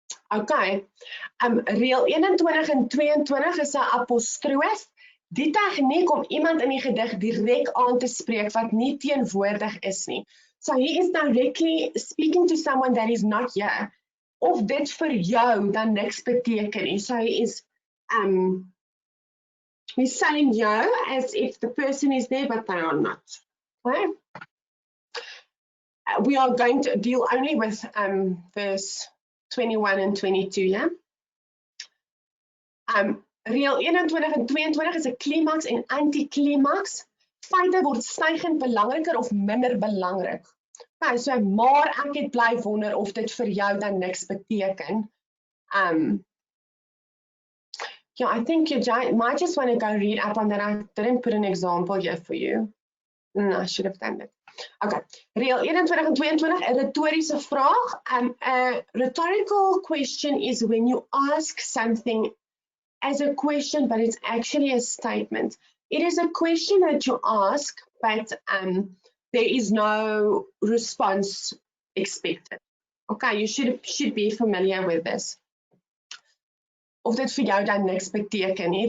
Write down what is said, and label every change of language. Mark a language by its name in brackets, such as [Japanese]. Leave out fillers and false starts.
[Afrikaans] Okay, reel 21 en 22 is 'n apostroof, die tegniek om iemand in die gedig direk aan te spreek wat nie teenwoordig is nie. [English] So he is directly speaking to someone that is not here. [Afrikaans] Of dit vir jou dan niks beteken nie. [English] So he is he's telling you as if the person is there but they are not. Okay? We are going to deal only with verse 21 and 22, yeah? [Afrikaans] Reel 21 en 22 is 'n klimaks en antiklimaks. Feite word stygend belangriker of minder belangrik. Okay, so maar ek het bly wonder of dit vir jou dan niks beteken. [English] Yeah, I think you might just want to go read up on that. I didn't put an example here for you. No, I should have done that. [Afrikaans] Okay, reel 21 en 22, 'n retoriese vraag. [English] A rhetorical question is when you ask something as a question, but it's actually a statement. It is a question that you ask, but there is no response expected. Okay, you should be familiar with this. [Afrikaans] Of dit vir jou dan niks beteken nie.